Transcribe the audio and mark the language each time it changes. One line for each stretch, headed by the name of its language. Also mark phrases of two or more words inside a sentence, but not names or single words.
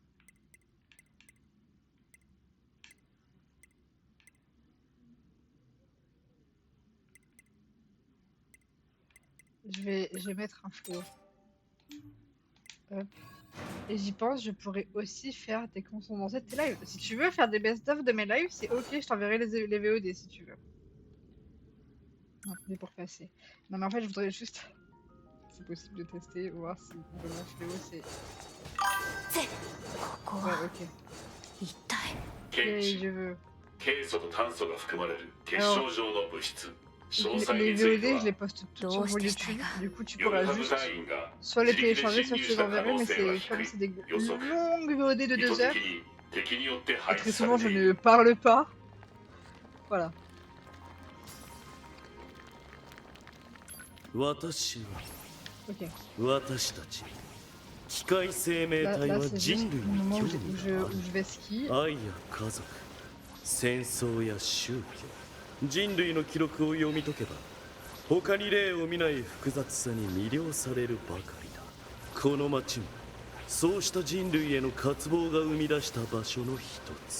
French: Je vais mettre un fléau. Hop. Et j'y pense, je pourrais aussi faire des consos dans tes lives. Si tu veux faire des best-of de mes lives, c'est ok, je t'enverrai les VOD si tu veux. Non, mais pour passer. Non mais en fait, je voudrais juste... C'est possible de tester, voir si le fléau c'est... Ouais, ok.
Japanese: 検
French: Et
Japanese: 知
French: je veux...
Japanese: ケイ素と炭素が含まれる結晶状の物質詳細
French: Les
Japanese: について
French: VOD,
Japanese: は
French: je les poste toutes sur mon YouTube. Du coup, tu
Japanese: ヨル
French: pourras
Japanese: ハブ
French: juste
Japanese: 隊員が
French: soit les
Japanese: 自力で
French: télécharger,
Japanese: 侵
French: soit
Japanese: 入
French: je
Japanese: し
French: les
Japanese: た可
French: enverrai,
Japanese: 能
French: mais
Japanese: 性
French: c'est
Japanese: は
French: comme
Japanese: 低
French: c'est
Japanese: い
French: des
Japanese: 予測
French: longues VOD de
Japanese: 意
French: 2
Japanese: 図
French: heures.
Japanese: 的に敵によって
French: Et
Japanese: 配
French: très
Japanese: 置され
French: souvent,
Japanese: て
French: je
Japanese: い
French: ne
Japanese: る
French: parle pas. Voilà.
Japanese: 私は
French: Ok.
Japanese: 私たち機械生命
French: Là,
Japanese: 体
French: là
Japanese: は
French: c'est
Japanese: 人
French: juste
Japanese: 類
French: le
Japanese: に
French: moment
Japanese: 興
French: où
Japanese: 味
French: où
Japanese: がある
French: je vais ski.
Japanese: 愛や家族戦争や宗教人類の記録を読み解けば他に例を見ない複雑さに魅了されるばかりだ。この町もそうした人類への渇望が生み出した場所の一つ。